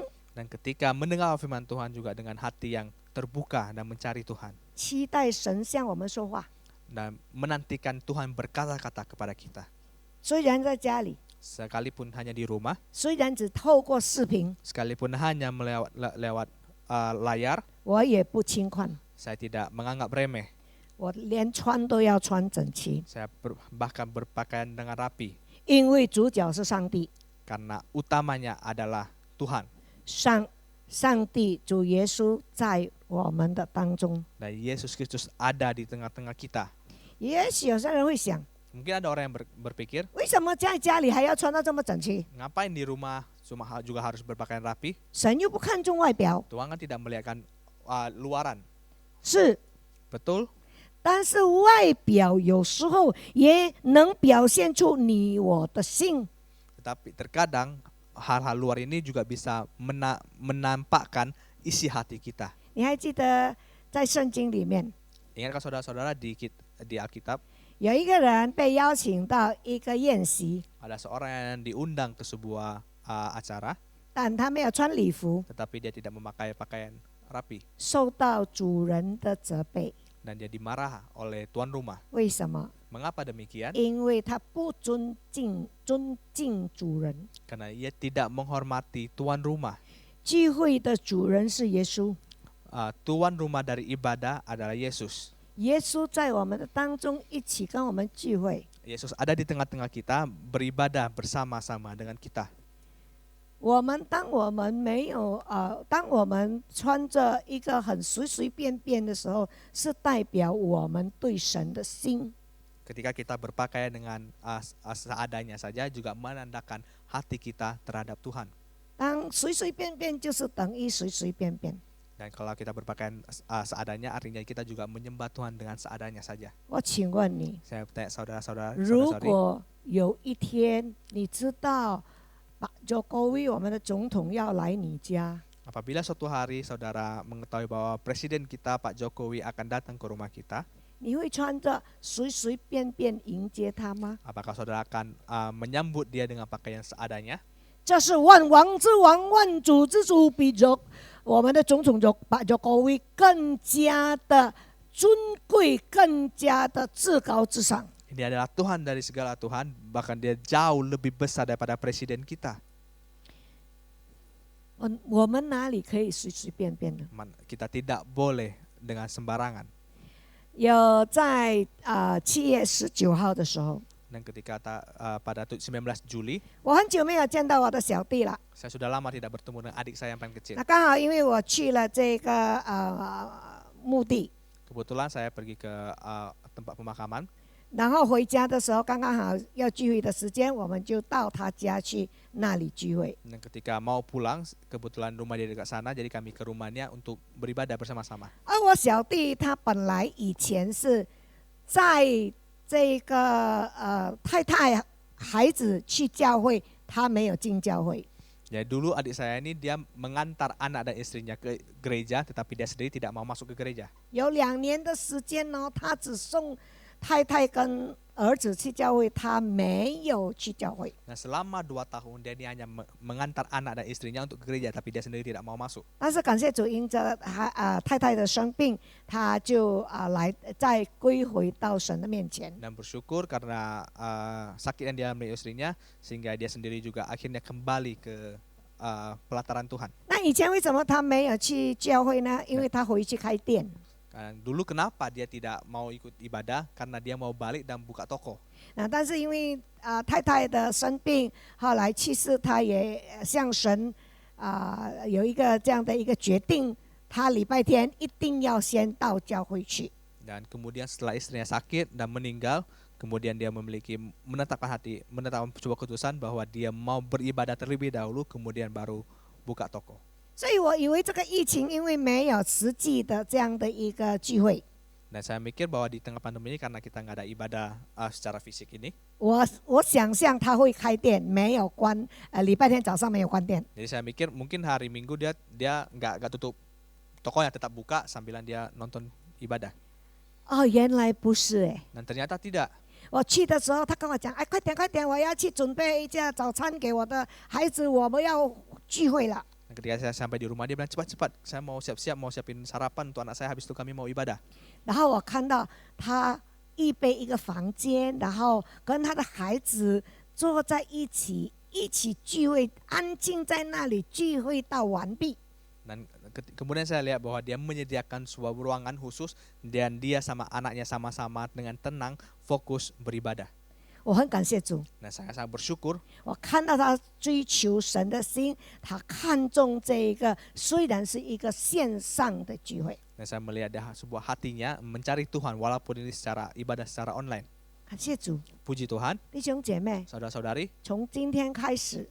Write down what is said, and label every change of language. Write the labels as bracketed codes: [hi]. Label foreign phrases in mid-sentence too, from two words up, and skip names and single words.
[id] Dan ketika mendengar firman Tuhan juga dengan hati yang terbuka dan mencari Tuhan. [zh] 期待神向我们说话。 [id] Dan menantikan Tuhan berkata-kata kepada kita. [zh] 虽然在家里， [id] Sekalipun hanya di rumah, [zh] 虽然只透过视频， [id] sekalipun hanya lewat layar, [zh] 我也不轻看， [id] saya tidak menganggap remeh. [zh] 我连穿都要穿整齐， [id] Saya bahkan berpakaian dengan rapi. [zh] 因为主角是上帝， [id] Karena utamanya adalah Tuhan. [zh] 上帝主耶稣在我们的当中。 [id] Dan Yesus Kristus ada di tengah-tengah kita. [zh] 也许有些人会想， [id] Mungkin ada orang yang berpikir, [zh] 为什么在家里还要穿到这么整齐？ [id] ngapain di rumah juga harus berpakaian rapi? [zh] 神又不看重外表， [id] Tuhan kan tidak melihatkan luaran. [zh] 是， [id] Betul? [zh] 但是外表有时候也能表现出你我的心。 [id] Tetapi terkadang hal-hal luar ini juga bisa menampakkan isi hati kita. [zh] 你还记得在圣经里面， [id] Ingatkah saudara-saudara di Alkitab [zh] 有一个人被邀请到一个宴席， [id] ada seorang yang diundang ke sebuah acara, [zh] 但他没有穿礼服， [id] tetapi dia tidak memakai pakaian rapi [zh] 受到主人的责备。 [id] dan dia dimarah oleh tuan rumah. [zh] 为什么？ [id] Mengapa demikian? [zh] 因为他不尊敬主人。 [id] Karena ia tidak menghormati tuan rumah. [zh] 聚会的主人是耶稣， [id] Tuan rumah dari ibadah adalah Yesus. [zh] 耶稣在我们的当中一起跟我们聚会。 [id] Yesus ada di tengah-tengah kita, beribadah bersama-sama dengan kita. [zh] 当我们没有当我们穿着一个很随便的时候，是代表我们对神的心。 [id] Ketika kita berpakaian dengan seadanya saja juga menandakan hati kita terhadap Tuhan. [zh] 当随便就是等于随便。 [id] Dan kalau kita berpakaian seadanya, artinya kita juga menyembah Tuhan dengan seadanya saja. [zh] 我请问你， [id] Saya bertanya saudara-saudara, [zh] 如 [id] saudara-saudari, [zh] 果有一天你知道把 Jokowi 我们的总统要来你家， [id] apabila suatu hari saudara mengetahui bahwa presiden kita Pak Jokowi akan datang ke rumah kita, [zh] 你会穿着随随便便迎接他吗？ [id] apakah saudara akan menyambut dia dengan pakaian seadanya? [zh] 这是万王之王、万主之主，比我们的总统把 Jokowi 更加的尊贵，更加的至高至上。 [id] Ini adalah Tuhan dari segala Tuhan, bahkan dia jauh lebih besar daripada presiden kita. [zh] 我们哪里可以随随便便呢？ [id] Kita tidak boleh dengan sembarangan. [zh] 有在7月19号的时候， [id] Dan ketika pada 19 Juli, [zh] 我很久没有见到我的小弟了。 [id] saya sudah lama tidak bertemu dengan adik saya yang paling kecil. [zh] 那刚好因为我去了这个墓地， [id] Kebetulan saya pergi ke tempat pemakaman. [zh] 然后回家的时候刚刚好要聚会的时间，我们就到他家去那里聚会。 [id] Dan ketika mau pulang, kebetulan rumah dia dekat sana, jadi kami ke rumahnya untuk beribadah bersama-sama. [zh] 而我小弟他本来以前是在这个太太孩子去教会，他没有进教会。 [id] Ya dulu adik saya ini dia mengantar anak dan istrinya ke gereja, tetapi dia sendiri tidak mau masuk ke gereja. [zh] 有2年的时间呢，他只送太太跟儿子去教会，他没有去教会。 [id] Nah selama 2 tahun dia ini hanya mengantar anak dan istrinya untuk ke gereja, tapi dia sendiri tidak mau masuk. [zh] 但是感谢主，因着太太的生病，他就再归回到神的面前。 [id] Dan bersyukur karena sakit yang dialami istrinya, sehingga dia sendiri juga akhirnya kembali ke pelataran Tuhan. [zh] 那以前为什么他没有去教会呢？因为他回去开店。 [id] Dulu kenapa dia tidak mau ikut ibadah? Karena dia mau balik dan buka toko. [zh] 但是因为太太的生病，后来去世，他也向神有一个这样的一个决定，他礼拜天一定要先到教会去。 [id] Dan kemudian setelah istrinya sakit dan meninggal, kemudian dia menetapkan sebuah keputusan bahwa dia mau beribadah terlebih dahulu, kemudian baru buka toko. [zh] 所以我以为这个疫情因为没有实际的这样的一个聚会， [id] Dan saya mikir bahwa di tengah pandemi ini karena kita nggak ada ibadah secara fisik ini, [zh] 我想象他会开店，没有关，礼拜天早上没有关店。 [id] jadi saya mikir mungkin hari Minggu dia nggak tutup tokonya, tetap buka sambilan dia nonton ibadah. [zh] 哦，原来不是哎。 [id] Dan ternyata tidak. [zh] 我去的时候，他跟我讲，哎，快点快点，我要去准备一下早餐给我的孩子，我们要聚会了。 [id] Dan ketika saya sampai di rumah dia bilang cepat-cepat, saya mau siap-siap mau siapin sarapan untuk anak saya, habis itu kami mau ibadah. [zh] 然后我看到他预备一个房间，然后跟他的孩子坐在一起聚会，安静在那里聚会到完毕。 [id] Dan kemudian saya lihat bahwa dia menyediakan sebuah ruangan khusus dan dia sama anaknya sama-sama dengan tenang fokus beribadah. [zh] 我很感谢主， [id] Nah saya sangat bersyukur [zh] 我看到他追求神的心，他看重这一个虽然是一个线上的聚会， [id] dan saya melihat dia sebuah hatinya mencari Tuhan walaupun ini secara ibadah secara online. [zh] 感谢主， [id] Puji Tuhan, [zh] 弟兄姐妹， [id] saudara-saudari, [zh] 从今天开始，